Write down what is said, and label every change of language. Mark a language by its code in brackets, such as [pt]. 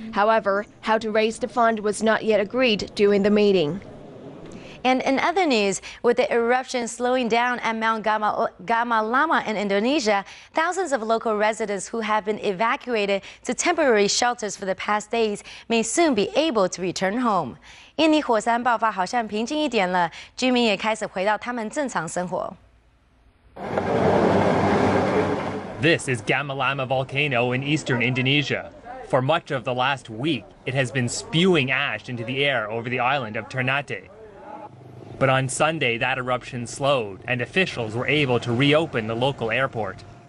[en] However, how to raise the fund was not yet agreed during the meeting. And in other news, with the eruption slowing down at Mount Gamalama in Indonesia, thousands of local residents who have been evacuated to temporary shelters for the past days may soon be able to return home. [zh] 印尼火山爆发好像平静一点了，居民也开始回到他们正常生活。 [en] This is Gamalama volcano in eastern Indonesia. For much of the last week, it has been spewing ash into the air over the island of Ternate. But on Sunday, that eruption slowed, and officials were able to reopen the local airport.